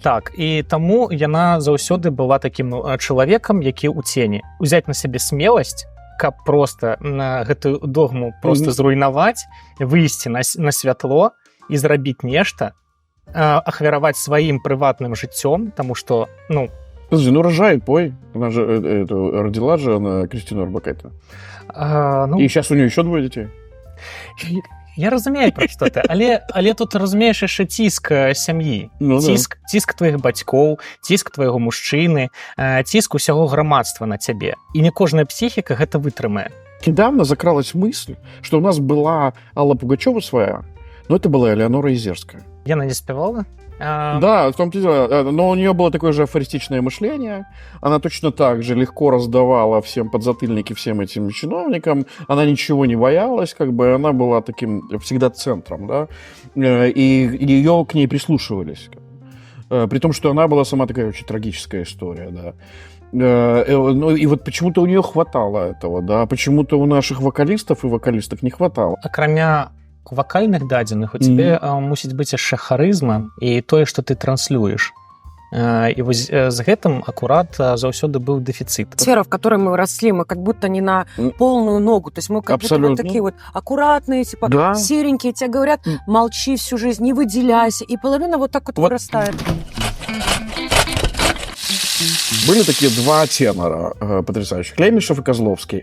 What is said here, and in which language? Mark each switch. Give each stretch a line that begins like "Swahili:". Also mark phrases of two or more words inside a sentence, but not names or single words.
Belarusian: Так, і таму яна заўсёды была такім чалавекам, які ў цені. Узяць на сябе смеласць, каб просто гэтую догму просто зруйнаваць, выйсці на святло і зрабіць нешта, ахвяраваць сваім прыватным жыццём, таму што,
Russian: Подожди, рожай, пой. Она же родила же она Кристину Орбакайте. И сейчас у нее еще 2 детей.
Belarusian: Я разумею, пра што ты, але тут, разумееш, яшчэ ціск сям'і, ціск тваіх бацькоў, ціск твайго мужчыны, ціск усяго грамадства на цябе. І не кожная псіхіка гэта вытрымае.
Russian: Недавно закралась мысль, что у нас была Алла Пугачева своя, но это была Элеонора Езерская.
Belarusian: Яна не спевала?
Russian: Да, в том-то и дело. Но у нее было такое же афористичное мышление. Она точно так же легко раздавала всем подзатыльники, всем этим чиновникам. Она ничего не боялась, как бы она была таким всегда центром, да. И ее к ней прислушивались. При том, что она была сама такая очень трагическая история, да. Ну, и вот почему-то у нее хватало этого, да, почему-то у наших вокалистов и вокалисток не хватало.
Belarusian: Акрамя вакальных дадзеных, у цябе мусіць быць яшчэ харызма і тое, што ты транслюеш. І вось з гэтым акурат заўсёды быў дэфіцыт.
Russian: Сфера, в которой мы росли, мы как будто не на полную ногу. То есть мы как будто вот такие вот аккуратные, типа Да. серенькие. Тебе говорят, молчи всю жизнь, не выделяйся. И половина вот так вот вырастает. Были такие два тенора потрясающих, Лемешев и Козловский.